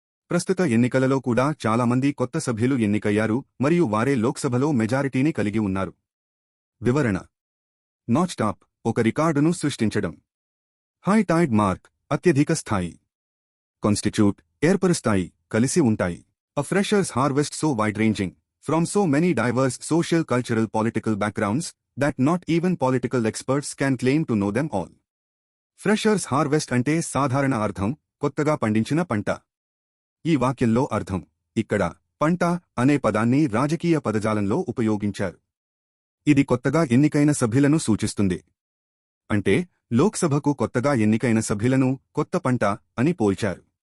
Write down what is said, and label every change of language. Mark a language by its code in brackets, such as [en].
[te] ప్రస్తుత ఎన్నికలలో కూడా చాలా మంది కొత్త సభ్యులు ఎన్నికయ్యారు మరియు వారే లోక్సభలో మెజారిటీని కలిగి ఉన్నారు. వివరణ: నాచ్డ్ అప్ ఒక రికార్డును సృష్టించడం. హై టైడ్ మార్క్ అత్యధిక స్థాయి. కాన్స్టిట్యూట్ ఏర్పరుస్తాయి, కలిసి ఉంటాయి. [en] A freshers harvest so wide-ranging, from so many diverse social, cultural, political backgrounds, that not even political experts can claim to know them all. [te] Freshers harvest అంటే సాధారణ అర్థం కొత్తగా పండించిన పంట. ఈ వాక్యంలో అర్థం ఇక్కడ పంట అనే పదాన్ని రాజకీయ పదజాలంలో ఉపయోగించారు. ఇది కొత్తగా ఎన్నికైన సభ్యులను సూచిస్తుంది. అంటే లోక్సభకు కొత్తగా ఎన్నికైన సభ్యులను కొత్త పంట అని పోల్చారు.